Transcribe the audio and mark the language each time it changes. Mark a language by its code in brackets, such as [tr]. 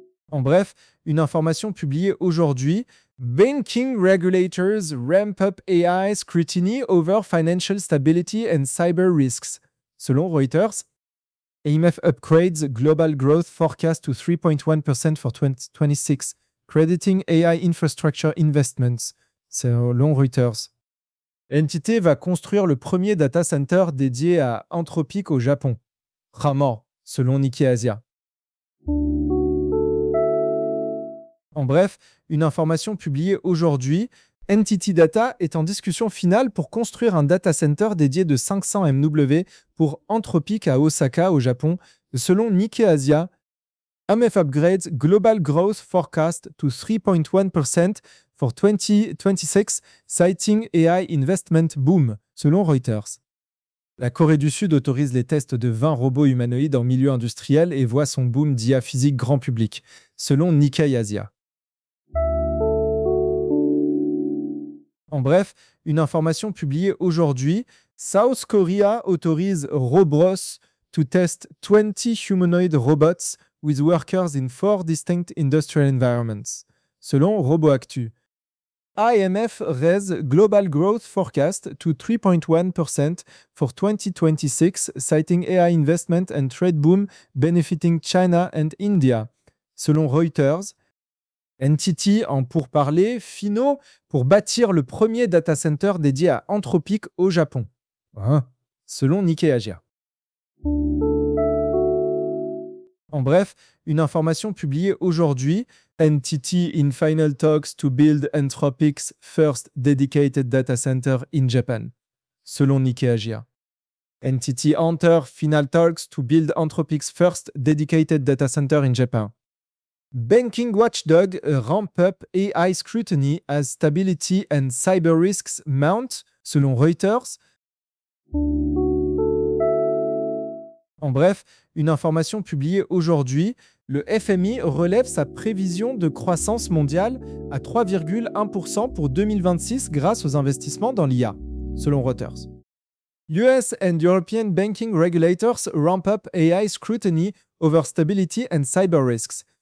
[fr] En bref, une information publiée aujourd'hui, [en] Banking regulators ramp up AI scrutiny over financial stability and cyber risks. [fr] Selon Reuters, [en] IMF upgrades global growth forecast to 3.1% for 2026, crediting AI infrastructure investments. Selon Reuters. [fr] NTT va construire le premier data center dédié à Anthropic au Japon. Rarement, selon Nikkei Asia. En bref, une information publiée aujourd'hui, NTT Data est en discussion finale pour construire un data center dédié de 500 MW pour Anthropic à Osaka, au Japon, selon Nikkei Asia. [en] AMF upgrades global growth forecast to 3.1% for 2026, citing AI investment boom, selon Reuters. [fr] La Corée du Sud autorise les tests de 20 robots humanoïdes en milieu industriel et voit son boom d'IA physique grand public, selon Nikkei Asia. En bref, une information publiée aujourd'hui, [en] South Korea [fr] autorise [en] Robros to test 20 humanoid robots with workers in 4 distinct industrial environments, selon RoboActu. IMF raise global growth forecast to 3.1% for 2026, citing AI investment and trade boom benefiting China and India, selon Reuters. [fr] NTT en pourparlers finaux pour bâtir le premier data center dédié à Anthropic au Japon, selon Nikkei Asia. En bref, une information publiée aujourd'hui, [en] NTT in final talks to build Anthropic's first dedicated data center in Japan, selon Nikkei Asia. NTT enter final talks to build Anthropic's first dedicated data center in Japan. Banking watchdog ramp up AI scrutiny as stability and cyber risks mount, selon Reuters. [fr] En bref, une information publiée aujourd'hui, le FMI relève sa prévision de croissance mondiale à 3,1% pour 2026 grâce aux investissements dans l'IA, selon Reuters. [en] US and European banking regulators ramp up AI scrutiny over stability and cyber risks.